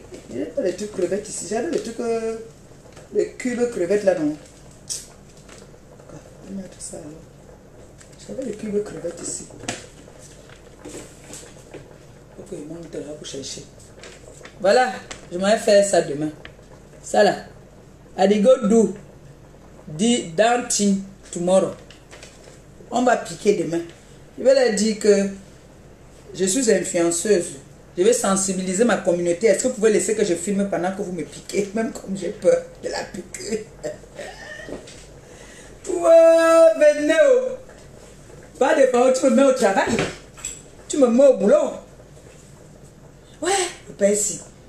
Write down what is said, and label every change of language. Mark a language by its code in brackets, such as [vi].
[fr] Il n'y a pas les trucs crevettes ici. J'avais les trucs, les cubes crevettes là, non? Je vais mettre ça alors. J'avais les cubes crevettes ici. Ok, il monte là pour chercher. Voilà, je vais faire ça demain. Ça là. [wes] I go do dancing tomorrow. [fr] On va piquer demain. Je vais leur dire que je suis influenceuse. Je vais sensibiliser ma communauté. Est-ce que vous pouvez laisser que je filme pendant que vous me piquez? Même comme j'ai peur de la piquer. Wow, venez. Pas de parole, tu me mets au travail. Tu me mets au boulot. Ouais, je paye ici.